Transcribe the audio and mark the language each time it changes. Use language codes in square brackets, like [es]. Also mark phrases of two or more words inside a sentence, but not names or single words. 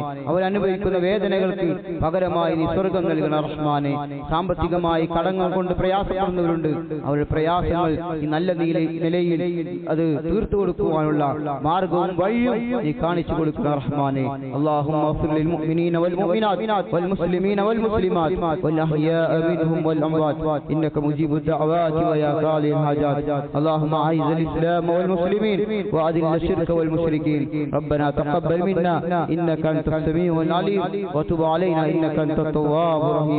[ml] അവരനുഭവിക്കുന്ന വേദനകൾക്ക് പകരമായി നീ സ്വർഗം നൽകണ റഹ്മാനെ. സാമ്പത്തികമായി കടങ്ങൾ കൊണ്ട് പ്രയാസപ്പെടുന്നവരുണ്ട്, അവരുടെ പ്രയാസങ്ങൾ ഈ നല്ല നിലയിൽ അത് തീർത്തു കൊടുക്കുവാനുള്ള മാർഗവും വഴിയും നീ കാണിച്ചു കൊടുക്കുന്ന റഹ്മാനെ. [ar] اللهم اغفر لل المؤمنين والمؤمنات والمسلمين والمسلمات والأحياء منهم والأموات إنك مجيب الدعوات ويا قاضي الحاجات. اللهم أعز الإسلام والمسلمين وأذل الشرك والمشركين. ربنا تقبل منا إنك أنت السميع العليم وتب علينا إنك أنت التواب الرحيم.